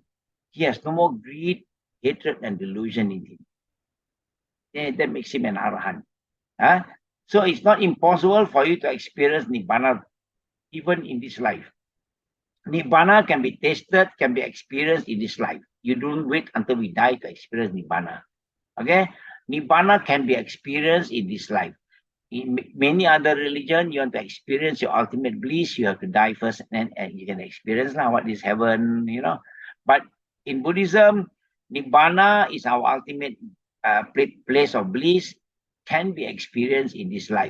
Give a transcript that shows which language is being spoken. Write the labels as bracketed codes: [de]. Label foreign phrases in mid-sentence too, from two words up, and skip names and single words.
[en] He has no more greed, hatred, and delusion in him. That makes him an Arahant. So it's not impossible for you to experience Nibbana even in this life. Nibbana can be tasted, can be experienced in this life. You don't wait until we die to experience Nibbana. Okay? Nibbana can be experienced in this life. In many other religions, you want to experience your ultimate bliss, you have to die first, and you can experience what is heaven, But in Buddhism, Nibbana is our ultimate place of bliss, can be experienced in this life.